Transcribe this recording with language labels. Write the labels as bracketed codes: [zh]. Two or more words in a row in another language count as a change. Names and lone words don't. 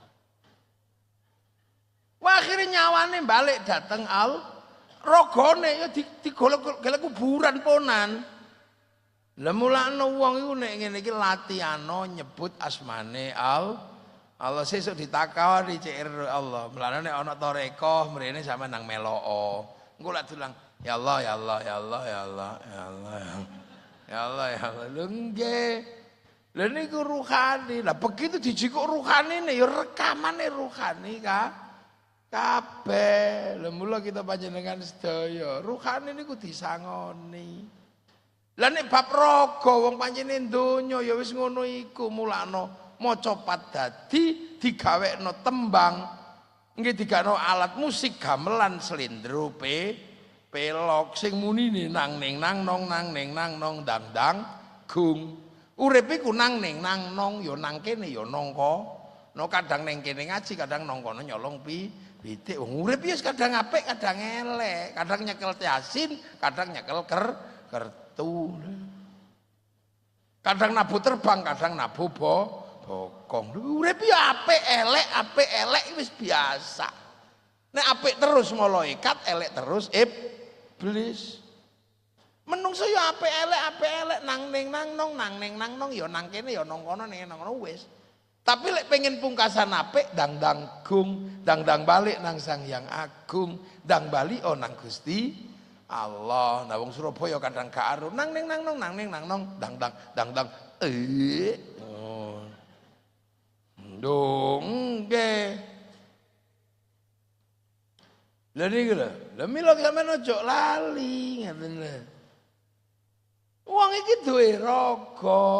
[jv] Wah akhire nyawane balik dateng rogone ya digolek kuburan ponan. Lah mulane wong iku nek ngene iki latihano nyebut asmane Allah sesuk ditakoni CR Allah. Mulane nek ana tarekah mrene sampean nang meloo. Engko lak dulang ya Allah ya Allah ya Allah ya Allah ya Allah ya Allah ya Allah. Lho nggih. Lha niku ruhani. Lah begitu dijikuk ruhanine ya rekamane ruhani kabeh. Lha mula kita panjenengan sedaya ruhani niku disangoni. Lah nek bab raga wong panjenengan donya ya wis ngono iku mulane maca padadi digawekno tembang nggih digawekno alat musik gamelan slendro pelok sing munine nang ning nang nong nang ning nang nong dang dang gung urip iku nang ning nang nong ya nang kene ya nangka kadang ning kene ngaji kadang nang kono nyolong pitik wong urip ya kadang apik kadang elek kadang nyekel yasin kadang nyekel kertu kadang nabu terbang kadang nabu bokong. Urip ya apik elek wis biasa. Nek apik terus malaikat, elek terus iblis. Menungso ya apik elek nang ning nang nong ya nang kene ya nang kono ning nang kono wis. Tapi lek pengen pungkasan apik dang gung, dang balik nang Sang Hyang Agung, dang bali nang Gusti Allah. Nah wong Surabaya kadang gak aru nang ning nang nong dang dong nggih. Lha niku lho, lha mila sampeyan aja lali ngaten lho. Wong iki duwe raga.